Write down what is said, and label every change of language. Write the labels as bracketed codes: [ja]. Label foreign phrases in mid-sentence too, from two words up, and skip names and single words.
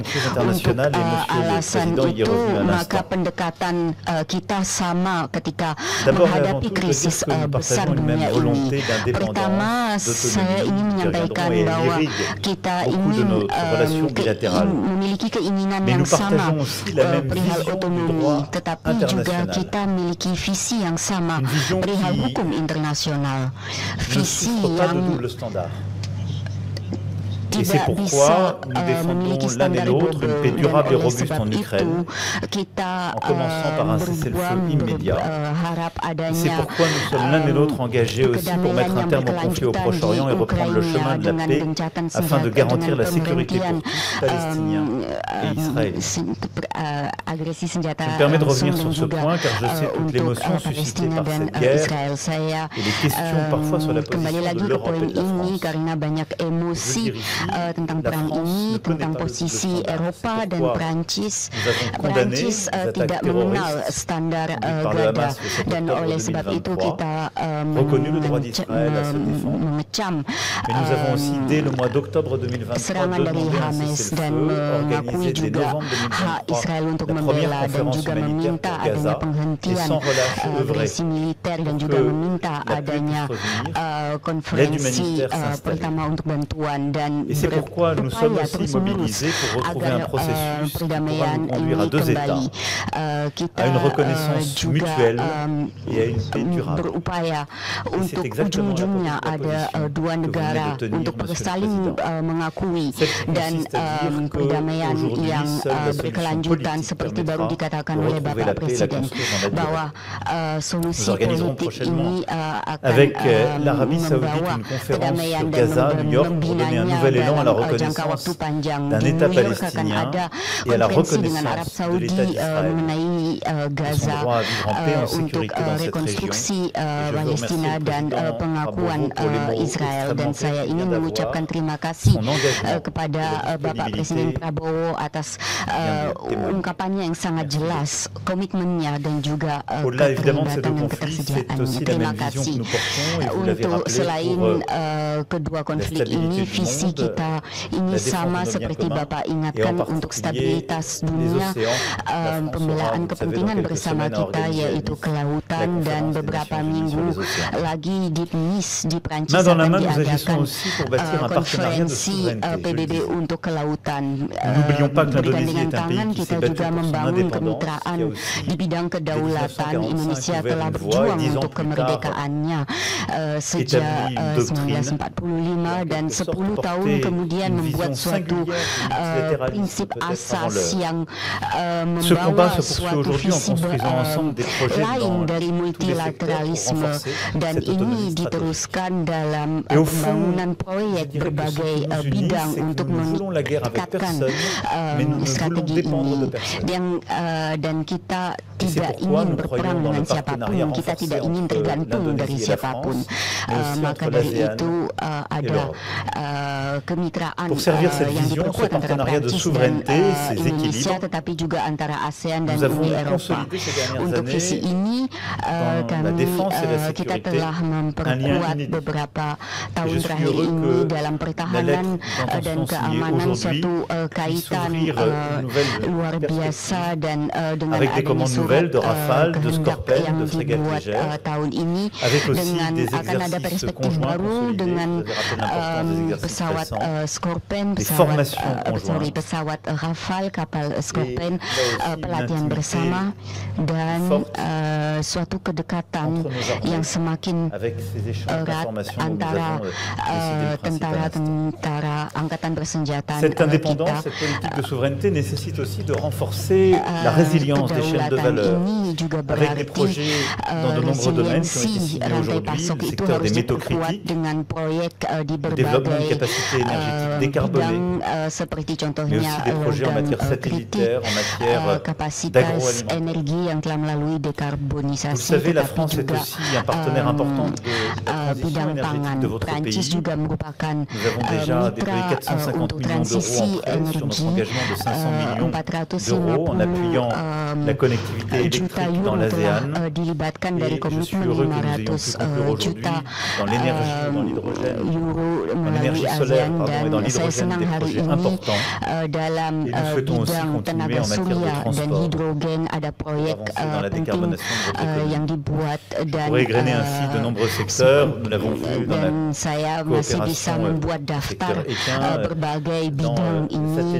[id] Untuk alasan itu, maka pendekatan kita sama ketika menghadapi krisis besar dunia ini. Pertama, saya ingin menyampaikan bahwa kita ingin memiliki keinginan keinginan [fr] Mais [id] yang [fr] nous [id] sama [fr] partageons aussi la même [id] perihal [fr] vision du [id] otonomi, [fr] droit [id] tetapi juga [fr] international. [id] kita memiliki visi yang sama [fr] Une vision [id] perihal [fr] qui [id] hukum internasional. [fr] ne [id] Visi [fr] souffre pas de [id] yang [en] double standard. [fr] Et c'est [id] tidak bisa [fr] pourquoi nous [id] memiliki [fr] défendons l'un et [id] standar [fr] l'autre une paix [id] double, [fr] durable et [id] dan oleh [fr] robuste [id] sebab [fr] en [id] itu [fr] Ukraine, [id] kita [fr] en commençant par un cessez-le-feu immédiat. [id] berharap [fr] Et c'est [id] adanya [fr] pourquoi nous sommes l'un et l'autre engagés aussi pour mettre un terme au conflit au Proche-Orient et reprendre le chemin de la paix afin de garantir la sécurité pour tous, Palestiniens et Israéliens. [id] agresi senjata [fr] Je me permets de revenir [id] langsung [fr] sur ce [id] dan [fr] point [id] juga [fr] car je sais toute [id] untuk [fr] l'émotion suscitée [id] Palestina [fr] par [id] dan [fr] cette guerre [id] Israel. Saya [fr] et les questions parfois sur la [id] kembali [fr] position [id] lagi [fr] de [id] ke [fr] l'Europe [id] poin [fr] et de la [id] ini [fr] France. [id] karena banyak emosi [fr] Je veux dire ici, [id] tentang [fr] la [id] perang [fr] France [id] ini, [fr] ne connaît [id] tentang [fr] pas le [id] posisi [en] double standard. [id] Eropa [fr] C'est [id] dan [fr] pourquoi [id] Prancis. [fr] nous avons condamné [id] Prancis [fr] les attaques [id] tidak mengenal [fr] terroristes [id] standar [fr] conduites par le [id] gada [fr] Hamas le 7 [id] dan [fr] octobre [id] oleh sebab itu [fr] 2023, [id] kita [fr] reconnu le droit d'Israël à se défendre. [id] mengecam [fr] Mais nous avons aussi, dès le mois d'octobre 2023, [id] serangan dari [fr] demandé un [id] Hamas dan [fr] cessez-le-feu [id] mengakui [fr] organisé dès [id] juga [fr] novembre [id] hak [fr] 2023, [id] Israel untuk [fr] la première [id] membela dan [fr] conférence [id] juga [fr] humanitaire [id] meminta [fr] pour [id] adanya [fr] Gaza, et [id] penghentian [fr] sans relâche œuvrer [id] agresi militer dan [fr] pour [id] juga [fr] que [id] meminta [fr] la paix [id] adanya [fr] puisse revenir, [id] konferensi [fr] l'aide humanitaire s'installer. [id] pertama untuk bantuan dan [fr] Et c'est pourquoi nous sommes [id] berupaya [fr] aussi [id] terus-menerus [fr] mobilisés pour retrouver un [id] agar [fr] processus qui pourra [id] perdamaian [fr] nous conduire à [id] ini [fr] deux [id] kembali. [fr] États, [id] Kita [fr] à une reconnaissance [id] juga [fr] mutuelle et à une paix durable. [id] berupaya [fr] Et [id] untuk [fr] c'est exactement [id] ujung-ujungnya [fr] la [id] ada [fr] position [id] dua [fr] que vous [id] negara [fr] venez de tenir, [id] untuk [fr] Monsieur le [id] saling [fr] Président. [id] mengakui [fr] Celle qui [id] dan [fr] consiste à dire que [id] perdamaian [fr] aujourd'hui, [id] yang [fr] seule la solution [id] berkelanjutan [fr] politique [id] seperti baru [fr] permettra [id] dikatakan [fr] de [id] oleh [fr] retrouver [id] Bapak [fr] la paix et la [id] Presiden [fr] construire dans la durée. [id] bahwa solusi [fr] Nous organiserons [id] politik [fr] prochainement [id] ini akan [fr] avec l'Arabie Saoudite [id] membawa [fr] une conférence [id] perdamaian [fr] sur [id] dan [fr] Gaza, New York, pour donner un [id] membinanya [fr] nouvel élan à la [id] dalam jangka waktu [fr] reconnaissance [id] panjang. [fr] d'un [id] Di [fr] État [id] New York akan [fr] palestinien [id] ada [fr] et à la [id] konferensi dengan Arab [fr] reconnaissance de [id] Saudi [fr] l'État d'Israël [id] mengenai [fr] et son [id] Gaza [fr] droit à vivre en paix et en [id] untuk [fr] sécurité dans cette région. [id] rekonstruksi [fr] Et je veux [id] Palestina [fr] remercier le [id] dan [fr] président [id] pengakuan [fr] Prabowo pour les mots [id] Israel dan [fr] extrêmement [id] saya [fr] clairs qu'il [id] ingin [fr] vient [id] mengucapkan [fr] d'avoir, [id] terima kasih [fr] son engagement [id] kepada [fr] et la [id] Bapak [fr] disponibilité [id] Presiden Prabowo atas ungkapannya yang sangat jelas, komitmennya dan juga [fr] Au-delà évidemment de ces deux [id] keterlibatan dan [fr] conflits, c'est [id] ketersediaannya. [fr] aussi la [id] Terima [fr] même vision que [id] kasih. [fr] nous portons et vous l'avez [id] Untuk [fr] rappelé [id] selain [fr] pour [id] kedua konflik [fr] stabilité [id] ini, [fr] du [id] visi [fr] monde, [id] kita ini [fr] la défense [id] sama [fr] de nos biens [id] seperti [fr] communs, [id] Bapak [fr] et en [id] ingatkan untuk [fr] particulier [id] stabilitas [fr] les [id] dunia, [fr] océans. La France [id] pembelaan [fr] aura, vous savez, [id] kepentingan [fr] dans quelques [id] bersama [fr] semaines à [id] kita [fr] organiser à [id] yaitu [fr] Nice [id] kelautan [fr] la [id] dan [fr] conférence des [id] beberapa [fr] Nations Unies sur [id] minggu [fr] les océans. [id] lagi di Nice di Prancis [fr] Main dans la [id] akan [fr] main, nous agissons [id] diadakan [fr] aussi pour bâtir un partenariat de [id] konferensi [fr] souveraineté. Je le [id] PBB [fr] dis. [id] untuk kelautan. [fr] N'oublions pas que l'Indonésie [id] Bergandengan [fr] est un [id] tangan [fr] pays qui [id] kita [fr] s'est battu [id] juga [fr] pour son [id] membangun [fr] indépendance, [id] kemitraan [fr] qui a aussi, [id] di bidang kedaulatan. [fr] 1945 [id] Indonesia [fr] ouvert [id] telah [fr] une voie, [id] berjuang [fr] et 10 ans [id] untuk [fr] plus [id] kemerdekaannya sejak [fr] établi une doctrine [id] 1945 dan [fr] en quelque sorte [id] 10 tahun [fr] porter [id] kemudian [fr] une [id] membuat [fr] vision [id] suatu [fr] singulière du multilatéralisme [id] prinsip [fr] peut-être avant [id] asas [fr] l'heure. [id] yang [fr] Ce combat [id] membawa [fr] se poursuit [id] suatu [fr] aujourd'hui en [id] visi [fr] construisant ensemble des projets [id] lain [fr] dans [id] dari [fr] tous les secteurs pour [id] multilateralisme [fr] renforcer [id] dan [fr] cette [id] ini [fr] autonomie stratégique. [id] diteruskan dalam [fr] Et au fond, [id] pembangunan [fr] je [id] proyek [fr] dirais que ce [id] berbagai [fr] qui nous unit, [id] bidang [fr] c'est que [id] untuk [fr] nous ne voulons la guerre avec [id] meningkatkan [fr] personne, mais nous ne voulons [id] strategi [fr] dépendre [id] ini [fr] de personne. [id] dan kita [fr] Et c'est [id] tidak [fr] pourquoi [id] ingin [fr] nous [id] berperang [fr] croyons dans [id] dengan [fr] le partenariat [id] siapapun, kita [fr] renforcé [id] tidak ingin [fr] entre [id] tergantung dari [fr] l'Indonésie et la [id] siapapun. [fr] France, mais aussi [id] Maka [fr] entre [id] dari [fr] l'ASEAN [id] itu ada [fr] l'Europe. [id] kemitraan [fr] Pour servir cette [id] yang [fr] vision, [id] diperkuat [fr] ce [id] antara [fr] partenariat de [id] Prancis dan [fr] souveraineté, ces [id] Indonesia, [fr] équilibres, [id] tetapi juga antara ASEAN dan [fr] nous avons [id] Uni Eropa. [fr] consolidé ces dernières [id] Untuk visi [fr] années [id] ini [fr] dans la défense et la [id] kita [fr] sécurité [id] telah [fr] un lien [id] memperkuat [fr] inédit. [id] beberapa [fr] Et [id] tahun [fr] je suis [id] terakhir [fr] heureux [id] ini [fr] que [id] dalam [fr] la [id] pertahanan [fr] lettre [id] dan [fr] d'intention signée [id] keamanan, [fr] aujourd'hui [id] suatu [fr] puisse [id] kaitan [fr] ouvrir une nouvelle [id] luar biasa dan dengan [fr] avec des [id] adanya [fr] commandes [id] surat [fr] nouvelles de Rafale, de [id] kehendak [fr] Scorpène, [id] yang [fr] de frégates [id] dibuat [fr] légères, [id] tahun ini, [fr] avec aussi [id] dengan [fr] des [id] akan ada [fr] exercices [id] perspektif [fr] conjoints [id] baru [fr] consolidés. [id] dengan [fr] Vous avez rappelé l'importance des exercices [id] pesawat [fr] récents, [id] Scorpène, [fr] des [id] pesawat [fr] formations conjointes. [id] pesawat Rafale, kapal Scorpène, [fr] là aussi [id] pelatihan [fr] une [id] bersama dan [fr] forte [id] suatu kedekatan [fr] entre nos armées, [id] yang semakin [fr] avec ces échanges [id] erat [fr] d'informations dont nous [id] antara [fr] avons décidé le principe à l'instant. [id] tentara angkatan bersenjata [fr] Cette indépendance, [id] kita. [fr] cette politique de souveraineté nécessite aussi de renforcer la résilience des chaînes de valeur [id] Ini juga [fr] avec des [id] berarti [fr] projets dans de nombreux domaines qui ont été [id] resiliensi [fr] signés [id] rantai [fr] aujourd'hui, [id] pasok [fr] le [id] itu [fr] secteur [id] harus [fr] des métaux [id] diperkuat [fr] critiques, [id] dengan proyek di [fr] le développement de [id] berbagai [fr] capacités énergétiques décarbonées, [id] bidang seperti [fr] mais [id] contohnya [fr] aussi des projets en matière [id] kritik, [fr] satellitaire, en matière [id] kapasitas [fr] d'agroalimentaire. [id] energi yang telah melalui [fr] Vous le [id] dekarbonisasi, [fr] savez, la [id] tetapi [fr] France est [id] juga [fr] aussi un partenaire important de la transition [id] bidang pangan. [fr] énergétique de votre [id] Prancis [fr] pays. [id] juga merupakan [fr] Nous avons déjà déployé [id] mitra [fr] 450 [id] untuk [fr] millions d'euros [id] transisi [fr] en prêt sur notre [id] energi, [fr] engagement de 500 millions [id] 450 [fr] d'euros en appuyant la connectivité [id] juta [fr] électrique dans [id] euro [fr] l'ASEAN. [id] telah dilibatkan [fr] Et [id] dari [fr] je suis [id] komitmen [fr] heureux que nous ayons pu [id] 500 [fr] conclure aujourd'hui [id] juta [fr] dans l'énergie, dans l'hydrogène, [id] euro [fr] dans [id] melalui [fr] l'énergie solaire [id] ASEAN dan saya senang hari ini dalam bidang tenaga surya dan hidrogen ada proyek penting yang dibuat dan saya masih bisa membuat daftar berbagai bidang ini.